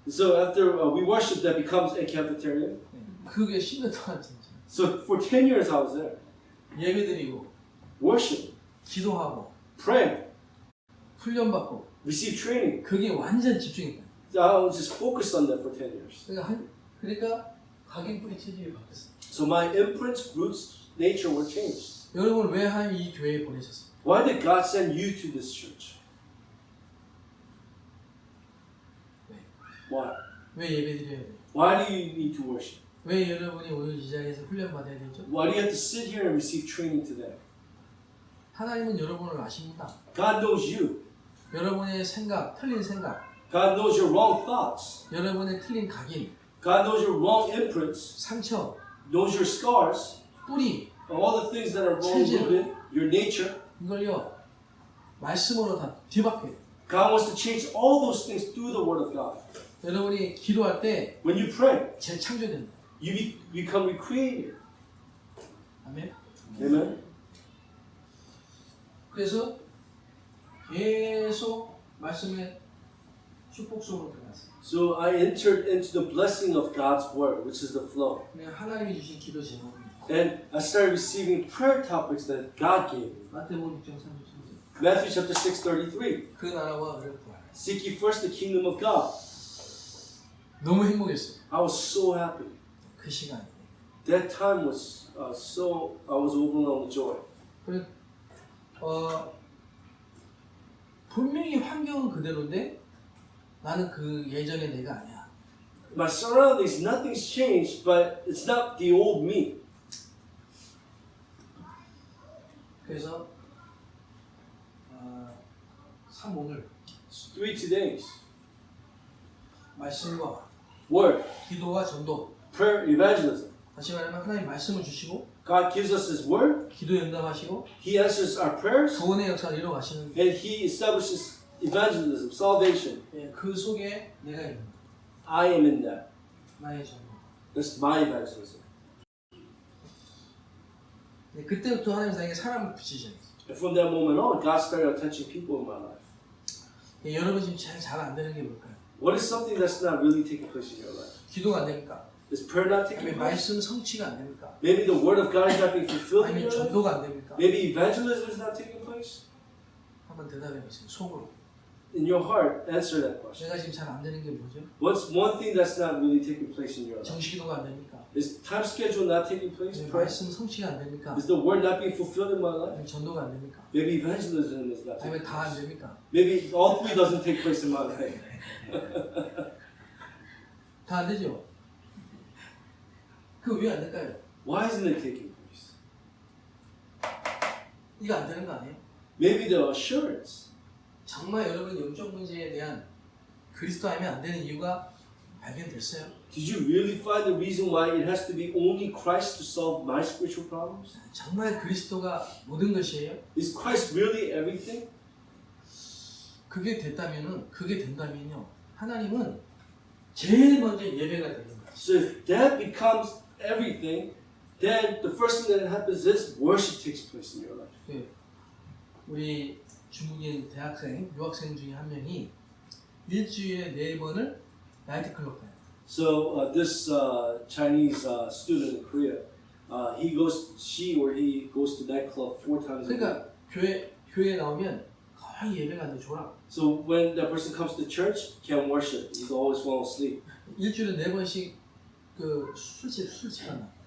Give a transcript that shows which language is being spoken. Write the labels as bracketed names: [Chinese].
[English] So after we worship, that becomes a cafeteria. [Korean] 그게 10년 동안 진짜. [English] So for 10 years I was there. [Korean] 예배드리고 [English] Worship, [Korean] 기도하고 [English] pray, [Korean] 훈련받고 [English] receive training. [Korean] 그게 완전 집중했다. [English] So I was just focused on that for 10 years. [Korean] 그러니까 각인 뿌리 체질이 바뀌었어요. [English] So my imprints, roots, nature were changed. [Korean] 여러분 왜 하나님 이 교회에 보내셨어요? [English] Why did God send you to this church? [Korean] 왜? [English] Why? [Korean] 왜 예배드려야 돼요? [English] Why do you need to worship? [Korean] 왜 여러분이 오늘 이 자리에서 훈련받아야 되죠? [English] Why do you have to sit here and receive training today? [Korean] 하나님은 여러분을 아십니다. [English] God knows you. [Korean] 여러분의 생각, 틀린 생각, [English] God knows your wrong thoughts. [Korean] 여러분의 틀린 각인, [English] God knows your wrong imprints, [Korean] 상처, [English] knows your scars, [Korean] 뿌리 [English] all the things that are wrong rooted, your nature. [Korean] 이걸요 말씀으로 다 뒤바뀌어요. [English] God wants to change all those things through the Word of God. [Korean] 여러분이 기도할 때 [English] When you pray, [Korean] 재창조된다. [English] you become recreated. [Korean] 아멘. [English] Amen. [Korean] 그래서 계속 말씀에 축복 속으로 들어갔어요. [English] So I entered into the blessing of God's word, which is the flow. [Korean] 그냥 하나님이 주신 기도 제목입니다. [English] And I started receiving prayer topics that God gave me. [Korean] 마태복음 6장 33절. [English] Matthew chapter 6:33. [Korean] 그 나라와 의를 구하라. [English] Seek ye first the kingdom of God. [Korean] 너무 행복했어요. [English] I was so happy. [Korean] 그 시간이. [English] That time was I was overwhelmed with joy. [Korean] 그래, 분명히 환경은 그대로인데 나는 그 예전의 내가 아니야. [English] My surroundings, nothing's changed, but it's not the old me. [Korean] 그래서 3오늘 [English] 3 days. [Korean] 말씀과 [English] Word, [Korean] 기도와 전도. [English] prayer, evangelism. [Korean] 다시 말하면 하나님 말씀을 주시고 [English] God gives us His word. [Korean] 기도 응답하시고 [English] He answers our prayers. [Korean] 구원의 역사를 이뤄가시는 [English] And He establishes evangelism, salvation. [Korean] 그 속에 내가 있는 [English] I am in that. [Korean] 나의 전도. [English] That's my evangelism. [Korean] 그때부터 하나님 나에게 사람을 붙이셨어요. [English] And from that moment on, God started touching people in my life. [Korean] 여러분 지금 제일 잘 안 되는 게 뭘까요? [English] What is something that's not really taking place in your life? [Korean] 기도가 안 됩니까? [English] Is prayer not taking [Korean] 아니면 [English] place? [Korean] 말씀 성취가 안 됩니까? [English] Maybe the word of God is not being fulfilled in [Korean] 아니면 [English] your life? [Korean] 전도가 안 됩니까? [English] Maybe evangelism is not taking place? [Korean] 한번 대답해 보세요. 속으로. [English] In your heart, answer that question. [Korean] 제가 지금 잘 안 되는 게 뭐죠? [English] What's one thing that's not really taking place in your life? [Korean] 정시기도가 안 됩니까? [English] Is time schedule not taking place? [Korean] 아니면 [English] Prayer? [Korean] 말씀 성취가 안 됩니까? [English] Is the word not being fulfilled in my life? [Korean] 아니면 전도가 안 됩니까? [English] Maybe evangelism is not taking [Korean] 아니면 다 안 [English] place. [Korean] 됩니까? [English] Maybe all three doesn't take place in my life. [Korean] 다 안 되죠? 그 왜 안 될까요? [English] Why isn't it taking place? [Korean] 이거 안 되는 거 아니에요? [English] Maybe the assurance. [Korean] 정말 여러분 영적 문제에 대한 그리스도 하면 안 되는 이유가 발견됐어요? [English] Did you really find the reason why it has to be only Christ to solve my spiritual problems? [Korean] 정말 그리스도가 모든 것이에요? [English] Is Christ really everything? [Korean] 그게 된다면요. 하나님은 제일 먼저 예배가 되는 거예요. [English] So if that becomes everything, then the first thing that happens is worship takes place in your life. [Korean] 그 우리 중국인 대학생, 유학생 중에 한 명이 일주일에 4번을 나이트클럽 가요. [English] So this Chinese student in Korea, he goes to nightclub 4 times a week. [Korean] 그러니까 교회 나오면 거의 예배가 안 돼, 졸아. [English] So when that person comes to church, can't worship. He's always falling asleep. [Korean] 일주일에 4번씩 그 술집 하나.